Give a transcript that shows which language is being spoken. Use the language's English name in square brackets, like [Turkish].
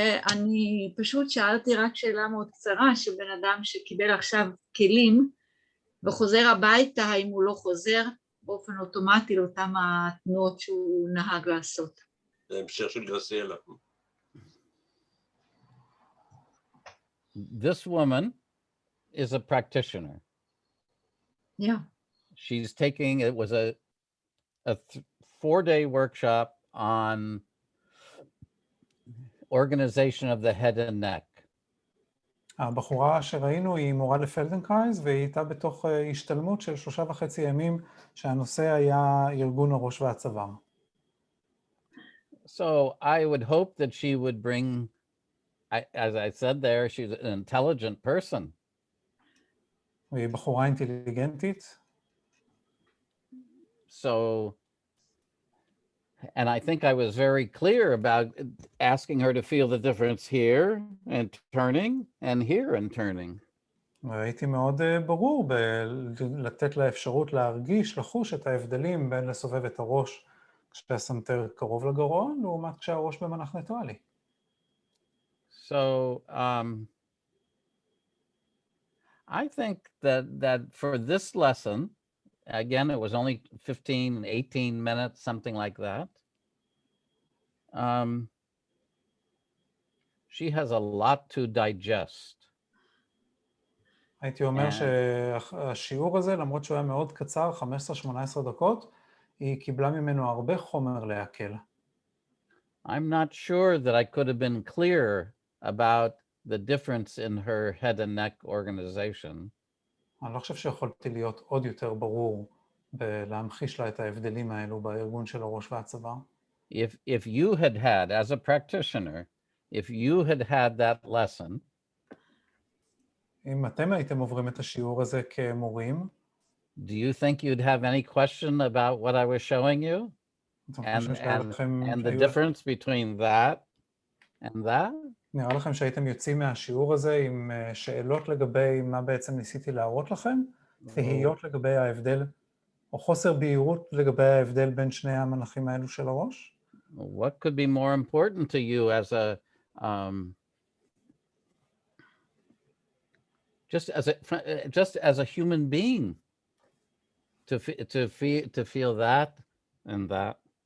[Hebrew] אני פשוט שאלתי רק שאלה מאוד קצרה, שבן אדם שקיבל עכשיו כלים וחוזר הביתה, האם הוא לא חוזר באופן אוטומטי לאותם התנועות שהוא נהג לעשות. זה המשך של גרסיאלה. [English] This woman is a practitioner. Yeah. She's taking, it was a 4-day workshop on organization of the head and neck. [Hebrew] הבחורה שראינו היא מורה לפלדנקרייז, והיא הייתה בתוך השתלמות של 3.5 ימים, שהנושא היה ארגון הראש והצוואר. [English] So I would hope that she would bring, as I said there, she's an intelligent person. [Hebrew] והיא בחורה אינטליגנטית. [English] So, and I think I was very clear about asking her to feel the difference here and turning and here and turning. [Hebrew] והייתי מאוד ברור לתת לה אפשרות להרגיש, לחוש את ההבדלים בין לסובב את הראש כשהסנטר קרוב לגרון, לעומת כשהראש במנח ניטרלי. [English] So, I think that for this lesson, again, it was only 15, 18 minutes, something like that. She has a lot to digest. [Hebrew] הייתי אומר שהשיעור הזה, למרות שהוא היה מאוד קצר, 15-18 דקות, היא קיבלה ממנו הרבה חומר להקל. [English] I'm not sure that I could have been clearer about the difference in her head and neck organization. [Hebrew] אני לא חושב שיכולתי להיות עוד יותר ברור בלהמחיש לה את ההבדלים האלו בארגון של הראש והצוואר. [English] If you had had, as a practitioner, if you had had that lesson, [Hebrew] אם אתם הייתם עוברים את השיעור הזה כמורים, [English] do you think you'd have any question about what I was showing you? And the difference between that and that? [Hebrew] נראה לכם שהייתם יוצאים מהשיעור הזה עם שאלות לגבי מה בעצם ניסיתי להראות לכם? תהיות לגבי ההבדל, או חוסר בהירות לגבי ההבדל בין שני המנחים האלו של הראש? [English] What could be more important to you as a just as a human being to feel that and that?